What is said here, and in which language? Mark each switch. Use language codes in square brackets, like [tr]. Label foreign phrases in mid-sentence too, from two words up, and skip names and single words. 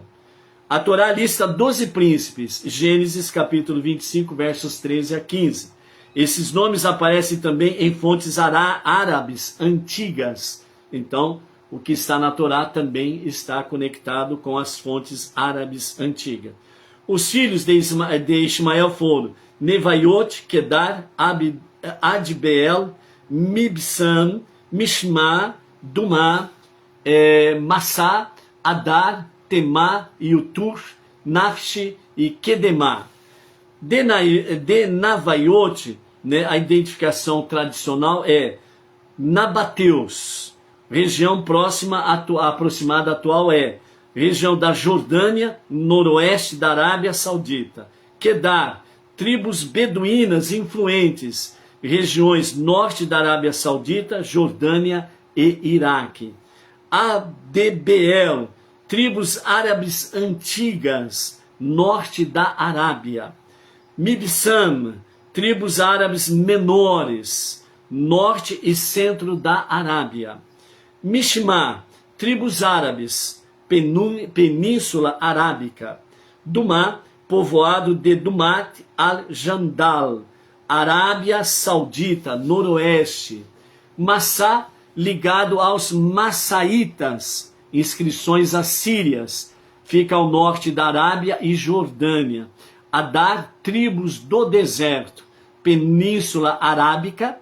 [pt] A Torá lista 12 príncipes, Gênesis capítulo 25, versos 13 a 15. Esses nomes aparecem também em fontes árabes antigas. Então, o que está na Torá também está conectado com as fontes árabes antigas. Os filhos de Ismael foram Nevaiot, Kedar, Adbeel, Mibsam, Mishma, Dumá, Massá, Adar, Temá, Yutur, Nafshi e Kedemá. De Navaiot, né, a identificação tradicional é Nabateus. Região próxima, aproximada atual é região da Jordânia, noroeste da Arábia Saudita. Kedar, tribos beduínas influentes, regiões norte da Arábia Saudita, Jordânia e Iraque. Adbeel, tribos árabes antigas, norte da Arábia. Mibsam, tribos árabes menores, norte e centro da Arábia. Mishma, tribos árabes, Península Arábica. Dumá, povoado de Dumat al-Jandal, Arábia Saudita, noroeste. Massá, ligado aos Massaítas, inscrições assírias, fica ao norte da Arábia e Jordânia. Adar, tribos do deserto, Península Arábica.